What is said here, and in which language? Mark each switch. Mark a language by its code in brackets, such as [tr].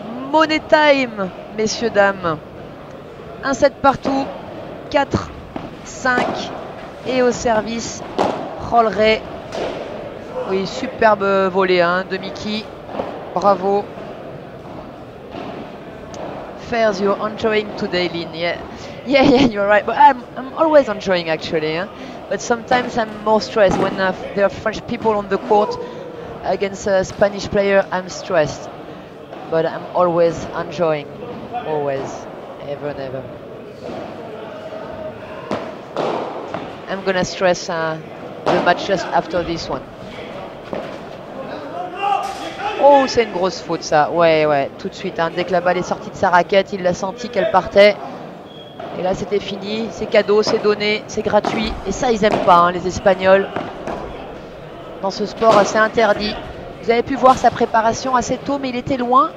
[fr] Money time, messieurs, dames. Un set partout. 4, 5. Et au service, Rolleray. Oui, superbe volée hein, de Mickey. Bravo. [en] Fairs, you're enjoying today, Lynn. Yeah, you're right. But I'm always enjoying actually. But sometimes I'm more stressed when there are French people on the court against a Spanish player. I'm stressed. But I'm always enjoying. Always. Ever, never. I'm gonna stress the match just after this one. [fr] Oh, c'est une grosse faute ça. Ouais, tout de suite. Hein. Dès que la balle est sortie de sa raquette, il l'a senti qu'elle partait. Et là, c'était fini. C'est cadeau, c'est donné, c'est gratuit. Et ça, ils n'aiment pas, hein, les Espagnols. Dans ce sport, c'est interdit. Vous avez pu voir sa préparation assez tôt, mais il était loin.